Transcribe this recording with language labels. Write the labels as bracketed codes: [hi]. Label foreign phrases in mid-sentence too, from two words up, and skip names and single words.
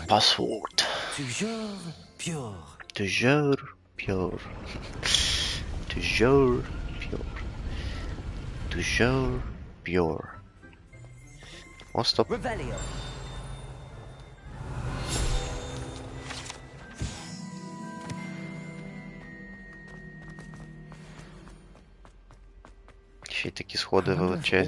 [en] Password. [fr] Toujours pure. Toujours pure. Toujours pure. Toujours pure. [uk] О, стоп. Revelio. Ще й такі сходи величезні.